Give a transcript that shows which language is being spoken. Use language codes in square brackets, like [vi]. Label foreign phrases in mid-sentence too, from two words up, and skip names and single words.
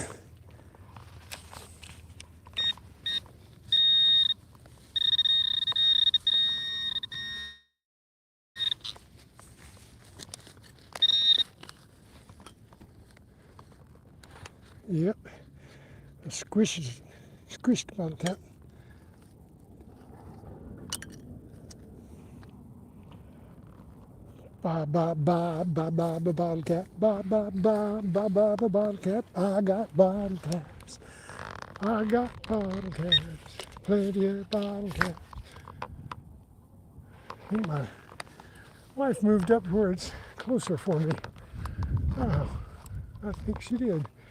[en] Yep, a squished bottle cap. Ba ba ba ba ba ba bottle cap. Ba ba ba ba ba ba bottle cap. I got bottle caps. I got bottle caps. Plenty of bottle caps. I think my wife moved up where it's closer for me. Oh, I think she did.